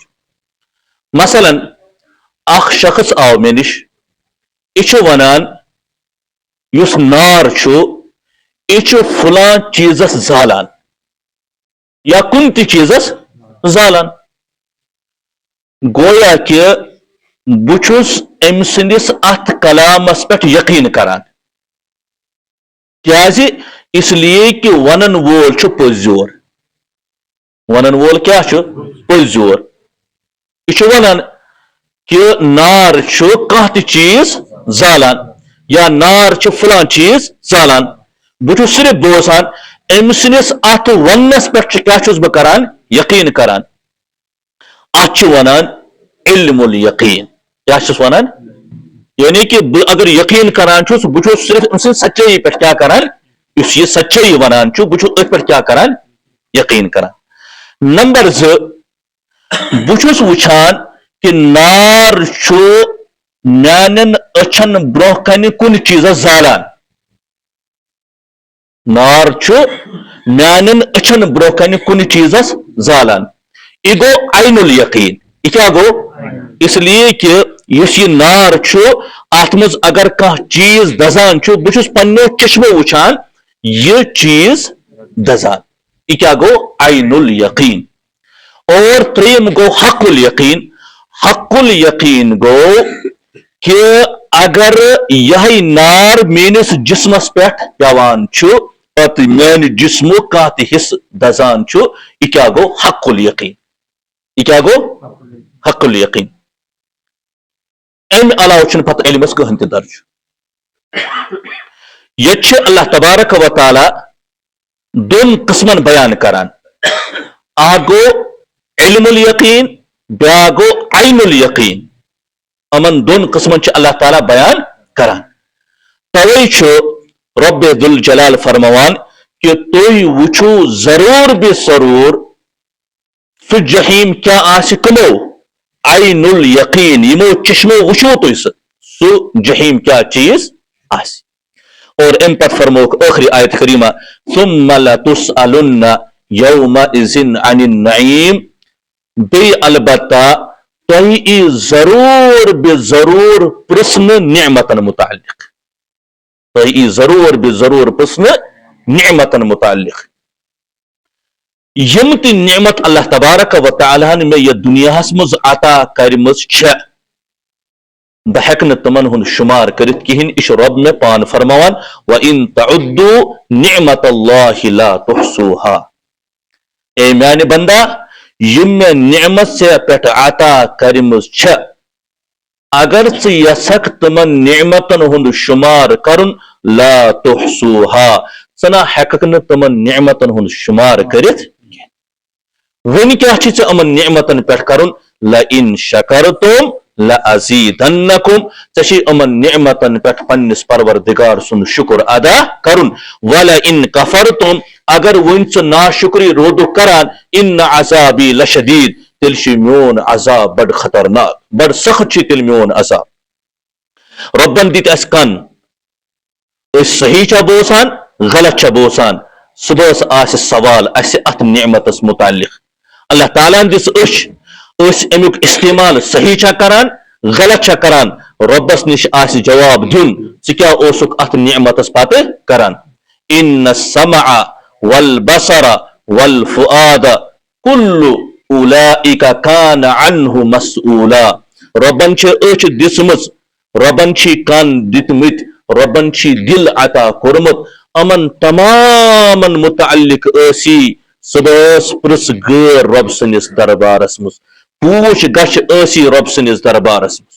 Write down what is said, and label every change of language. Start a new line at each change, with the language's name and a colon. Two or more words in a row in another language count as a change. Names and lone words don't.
Kashmiri: مثلا اخ شخص آو مے نش یہ ونان اس نار یہ فلان چیزس زالان یا کن تہ چیزس زالان. گویا کہ بچس ام سندس ات کلامس پہ یقین کران کیازِ اس لیے کہ ونن وول پزیور. ونن وول کیا پزیور. یہ ونان کہ نار کانٛہہ تہِ چیز زالان یا نار فلان چیز زالان. بہٕ صرف بوزان ام سندس ات وننس پہ کیا چھس بہ کران یقین کران. ات ونان علم الیقین. کیا چھس ونان یعنی کہ اگر یقین کران چھس بہٕ صرف ام سن سچائی پہ کیا کران اس یہ سچائی ونان بہٕ ات پہ کیا کران یقین کران. نمبر 2 بہٕ وچھان کہ نار میانن اچھن برہ کن کن چیزس زالان. نار میانن اچھن برہ کن کن چیزس زالان. یہ گو عین الیقین. یہ کیا گو اس لیے کہ اس یہ نار ات مز اگر کانٛہہ چیز دزان بہٕ پنو چشمو وچھان یہ چیز دزان. یہ کیا گو عین الیقین. اور تریم گو حق الیقین. حق الیقین گو کہ اگر یہ نار میانس جسمس پہ پیوان پتہ میانہ جسمو کانٛہہ تہ حصہ دزان یہ کیا گو حق الیقین. یہ کیا گو حق الیقین. ام علاوہ پتہ علمس کہن تہ درج. یہ اللہ تبارک و تعالی دون قسمن بیان کران. اکھ گو علم الیقین بیاکھ گو عین الیقین. امن دون قسمن اللہ تعالیٰ بیان کران. توے رب ذوالجلال فرموان کہ تُہۍ وچھو ضرور بے ضرور سہ جحیم کیا آسہِ کمو عین الیقین. یمو چشمو وچھو تُہۍ سہ جحیم کیا چیز آسہِ. اور ام پت فرموک آخری آیت کریمہ
Arabic: ثم لتسألن یومئذ عن النعیم.
Kashmiri: بی البتہ تُہۍ ضرور بے ضرور پرسن نعمتن متعلق. تُہۍ ضرور بے ضرور پرسن نعمتن متعلق. یم تہ نعمت اللہ تبارک و تعالیٰ ہن میں یہ دنیا مز عطا کرمز بہ ہیک نہ تمن ہند شمار کرت کہین. یہ رب میں پان فرماوان
Arabic: وَإِن تَعُدُّوا نِعْمَةَ اللَّهِ لَا تُحْصُوهَا.
Kashmiri: اے میانہ بندہ یم میں نعمت سے پہ عطا کرمز اگر ژٕ یژھکھ تمن نعمتن ہند شمار کرن
Arabic: لا تحصوها
Kashmiri: ژٕ نہ ہیککھ نہ تمن نعمتن ہند شمار کرت. ون کیا چھ امن نعمتن پہ کرن
Arabic: لئن شکرتم لأزیدنکم.
Kashmiri: ژےٚ امن نعمتن پہ پننس پروردگار سن شکر ادا کرن.
Arabic: ولئن کفرتم
Kashmiri: اگر ون ژٕ ناشکری رودو کران
Arabic: ان عذابی لشدید
Kashmiri: تیل میون عذاب بڑ خطرناک بڑ سخت تیل میون عذاب. ربن دت اس کن اس صحیح چھ بوسان غلط چھ بوسان صبح آس سوال اس ات نعمتس متعلق. اللہ تعالیٰ دس اس امیک استعمال صحیح چھ کران غلط چھ کران ربس نش آس جواب دن ژٕ کیا اوسک ات نعمتس پتہ کران.
Arabic: ان السمع والبصر والفؤاد کل اولئک کان عنہ مسئولا.
Kashmiri: ربن چھ اچھ دسمز ربن چھ کان دتمت ربن چھ دل عطا کورمت امن تمام متعلق اسی صبح پرس غیر رب سنس دربارس مز پوچھ گش اسی رب سنس دربارس مز.